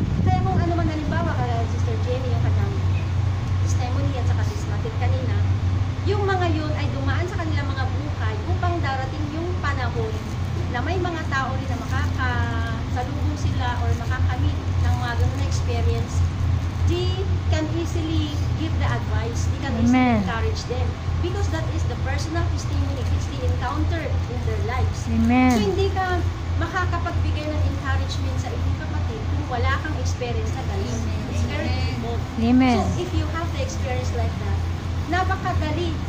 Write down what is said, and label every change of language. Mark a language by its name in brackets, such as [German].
[Filipino] Kaya kung ano man halimbawa, kaya Sister Jenny, yung kanyang testimony at saka natin kanina, yung mga yun ay dumaan sa kanilang mga buhay upang darating yung panahon na may mga tao rin na makakasalubong sila or makakamit ng mga ganun na experience. [English] They can easily give the advice. They can easily Amen. encourage them. Because that is the personal testimony which they encountered in their lives. So Amen. [Filipino] hindi ka makakapagbigay ng encouragement sa iyong kapatid kung wala kang experience na ganun. [English] It's very difficult. Amen. So if you have the experience like that, [Filipino] napakadali.